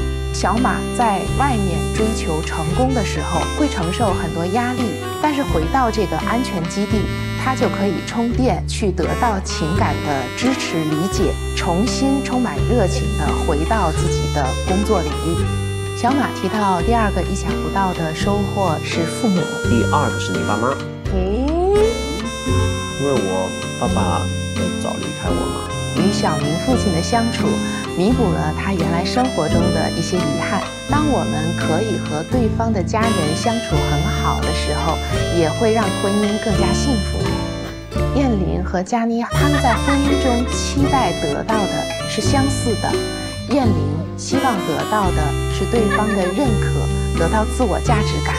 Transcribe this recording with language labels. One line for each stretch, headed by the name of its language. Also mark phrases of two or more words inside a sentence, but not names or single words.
Chinese: 小馬在外面追求成功的時候，會承受很多壓力，但是回到這個安全基地，他就可以充電，去得到情感的支持理解，重新充滿熱情地回到自己的工作領域。小馬提到第2個意想不到的收穫是父母。第2個是你爸媽。因為我爸爸早離開我嘛。與小明父親的相處，彌補了他原來生活中的一些遺憾。當我們可以和對方的家人相處很好的時候，也會讓婚姻更加幸福。也很燕玲和佳妮他们在婚姻中期待得到的是相似的。燕玲希望得到的是对方的认可，得到自我价值感。